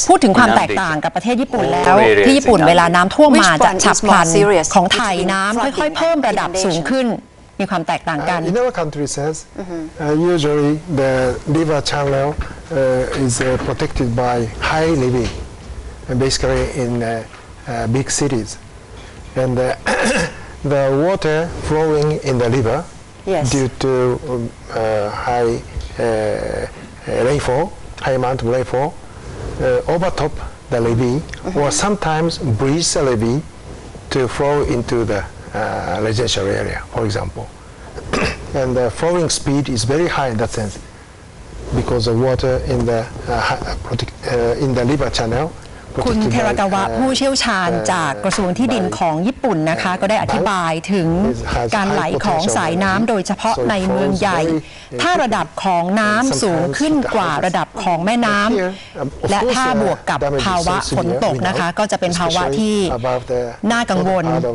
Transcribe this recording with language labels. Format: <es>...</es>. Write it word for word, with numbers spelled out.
<th>พูดถึงความแตกต่างกับประเทศญี่ปุ่นแล้วที่ญี่ปุ่นเวลาน้ำท่วมมาจะฉับพลันของไทยน้ำค่อยๆเพิ่มระดับสูงขึ้นมีความแตกต่างกัน</th> <en>In our country says uh, usually the river channel uh, is uh, protected by high levee and basically in uh, uh, big cities and uh, the water flowing in the river yes. due to um, uh, high uh,Uh, rainfall, high amount of rainfall, uh, overtop the levee, mm-hmm. or sometimes breach the levee to flow into the uh, residential area, for example. And the flowing speed is very high in that sense because the water in the uh, protect, uh, in the river channel.</en> <th>คุณเทรากาวะผู้เชี่ยวชาญจากกระทรวงที่ดินของญี่ปุ่นนะคะก็ได้อธิบายถึงการไหลของสายน้ำโดยเฉพาะในเมืองใหญ่ถ้าระดับของน้ำสูงขึ้นกว่าระดับของแม่น้ำและถ้าบวกกับภาวะฝนตกนะคะก็จะเป็นภาวะที่น่ากังวล</th>